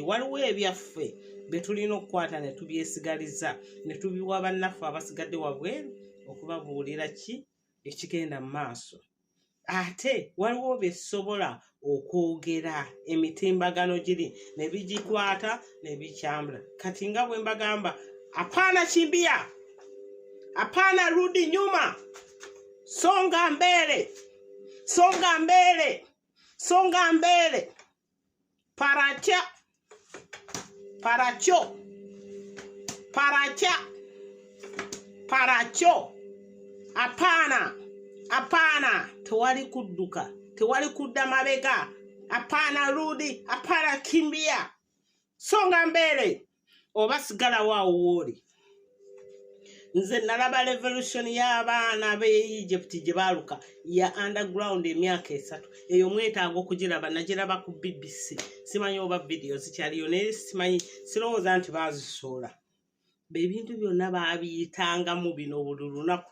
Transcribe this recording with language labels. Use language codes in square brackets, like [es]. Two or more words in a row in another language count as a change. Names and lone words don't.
[lg] Waliwo ebyaffe bye tulina okukwata ne tubyesigaliza ne tubiwa bannaffe abasigadde wabweru okubabuulira ki ekigenda mu maaso. Ate waliwo besobola okwogera emitimbagano giri ne bigikwata ne bikyambula. Kati nga bwe mbagamba [sw] apana kimbia apana rudi nyuma songa mbele songa mbele songa mbele paracha paracho paracha paracho apana apana [lg] tewali kudduka tewali kudda mabega [sw] apana rudi apana kimbia songa mbele [lg] oba sigala waawo wooli. Nze nalaba revolution y'abaana b'e Egypt gye baaluka ya underground emyaka 3 eyo mwetaaga okugiraba nagiraba ku BBC simanyi oba video zikyaliyo naye simanyi sirowooza nti baazisoola ebintu byonna baabiyitangamu bino buli lunaku